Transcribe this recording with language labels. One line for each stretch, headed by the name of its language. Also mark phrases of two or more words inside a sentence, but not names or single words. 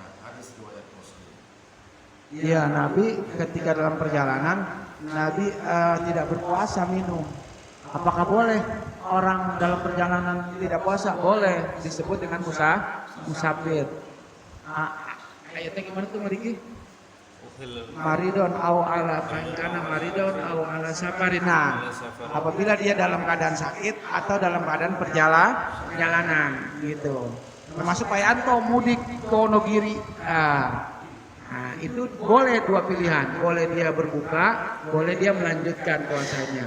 Indonesian: Hadis riwayat Muslim. Iya, Nabi ketika dalam perjalanan, Nabi tidak berpuasa minum. Apakah boleh orang dalam perjalanan tidak puasa? Boleh, disebut dengan musafir. Ayatnya gimana tuh Mariki?
Arabic: مريضا أو على كان مريضا أو على سفر.
Indonesian: Nah, apabila dia dalam keadaan sakit atau dalam keadaan perjalanan gitu. Termasuk Pak Yanto mudik ke Wonogiri. Nah, itu boleh dua pilihan. Boleh dia berbuka, boleh dia melanjutkan puasanya.